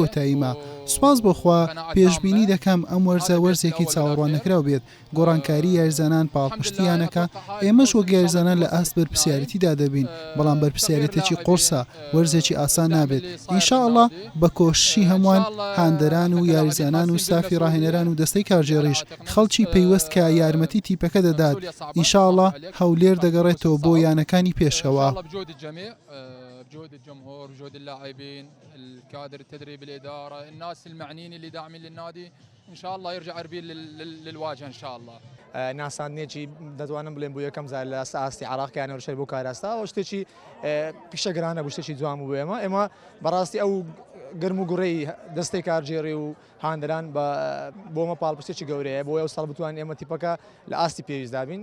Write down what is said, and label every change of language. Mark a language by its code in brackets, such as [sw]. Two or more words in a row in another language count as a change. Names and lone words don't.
[ckb] کۆتاییمە سوپاس بۆخوا پێشبینی دەکەم ئەم وەرزە وەرزێکی چاوەڕوان نەکراو بێت گۆڕانکاری یاریزانان پاڵپشتیانەکە ئێمەش وەک یاریزانان لە ئاست بەرپرسیارەتیدا دەبین بەڵام بەرپرسیارەتێکی قورسە وەرزێکی ئاسان نابێت ئینشاءڵڵا بە کۆششی هەمووان هاندەران و یاریزانان و سافی ڕاهێنەران و دەستەی کارژێڕیش خەڵکی پەیوەست کە یارمەتی تیپەکە دەدات ئینشاءڵڵا هەولێر دەگەڕێتەوە بۆ یانەکانی پێشەوە. [ar] بجهود الجمهور بجهود اللاعبين الكادر التدريب الإدارة الناس المعنيين اللي داعمين للنادي إن شاء الله يرجع أربيل للواجهة إن شاء الله. [ckb] ناساندنێکی دەتوانم بڵێن بۆ یەکەم جار لە ئاستی عێراقیانە وشەی بۆ کاراستا و شتێکی پیشەگرانە بوو شتێکی جوان بوو ئێمە بەڕاستی ئەو گرم و گوڕەی دەستەی کارژێڕی و هاندەران بۆمە پاڵپشتێکی گەورەیە بۆ ئەو ساڵ بتوان ئێمە تیپەکە لە ئاستی پێویست دابین.